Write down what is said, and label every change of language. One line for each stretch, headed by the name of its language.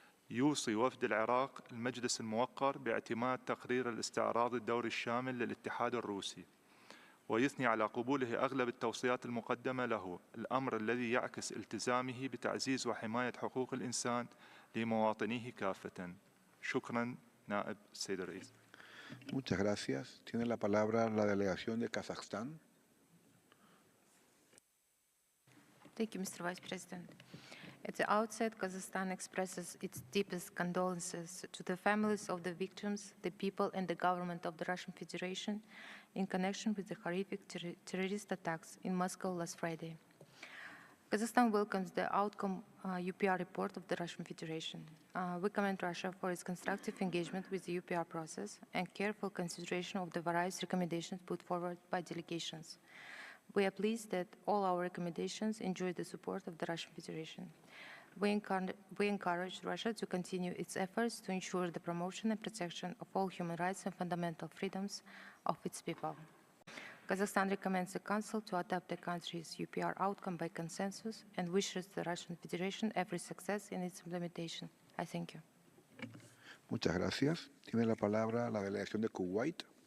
Arabic: يوصي وفد العراق المجلس الموقر باعتماد تقرير الاستعراض الدوري الشامل للاتحاد الروسي، ويثني على قبوله أغلب التوصيات المقدمة له، الأمر الذي يعكس التزامه بتعزيز وحماية حقوق الإنسان لمواطنيه كافة. شكرا نائب السيد الرئيس.
Spanish: Muchas gracias. Tiene la palabra la delegación de Kazajstán.
English: Thank you, Mr. Vice President. At the outset, Kazakhstan expresses its deepest condolences to the families of the victims, the people, and the government of the Russian Federation in connection with the horrific terrorist attacks in Moscow last Friday. Kazakhstan welcomes the outcome UPR report of the Russian Federation. We commend Russia for its constructive engagement with the UPR process and careful consideration of the various recommendations put forward by delegations. We are pleased that all our recommendations enjoy the support of the Russian Federation. We encourage Russia to continue its efforts to ensure the promotion and protection of all human rights and fundamental freedoms of its people. Kazakhstan recommends the Council to adopt the country's UPR outcome by consensus and wishes the Russian Federation every success in its implementation. I thank you.
Spanish: Muchas gracias. Tiene la palabra la delegación de Kuwait.